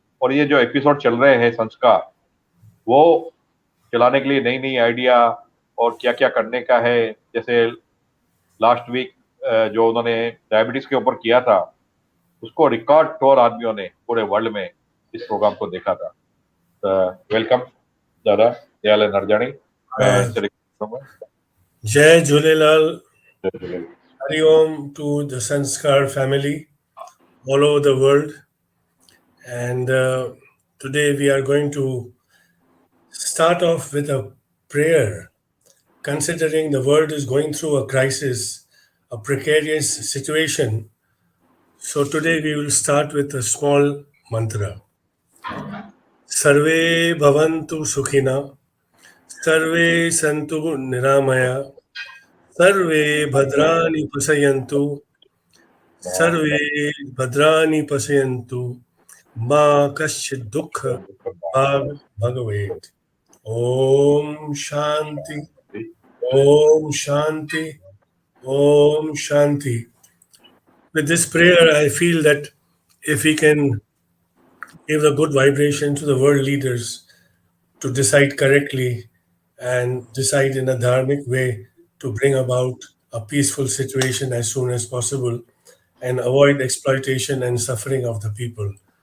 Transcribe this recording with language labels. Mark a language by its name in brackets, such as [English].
[Hindi] और ये जो एपिसोड चल रहे हैं संस्कार, वो चलाने के लिए नई नई आइडिया और क्या क्या करने का है। जैसे लास्ट वीक जो उन्होंने डायबिटीज के ऊपर किया था, उसको रिकॉर्ड तौर आदमियों ने पूरे वर्ल्ड में इस प्रोग्राम को देखा था। वेलकम दादा दयाल हरजाणी। [English] जय Jhulelal, Hariom to the SANSKAAR family all over the world. And today we are going to start off with a prayer, considering the world is going through a crisis, a precarious situation. So today we will start with a small mantra. [Sanskrit] Sarve bhavantu sukhina, sarve santu niramaya, sarve bhadrani pasayantu, सर्वे भद्राणि पश्यन्तु मा कश्चित् दुःख भाग भगवेत्। Om Shanti, Om Shanti, Om Shanti. [English] With this prayer, I feel that if we can give a good vibration to the world leaders to decide correctly and decide in a dharmic way to bring about a peaceful situation as soon as possible, and avoid exploitation and suffering of the people.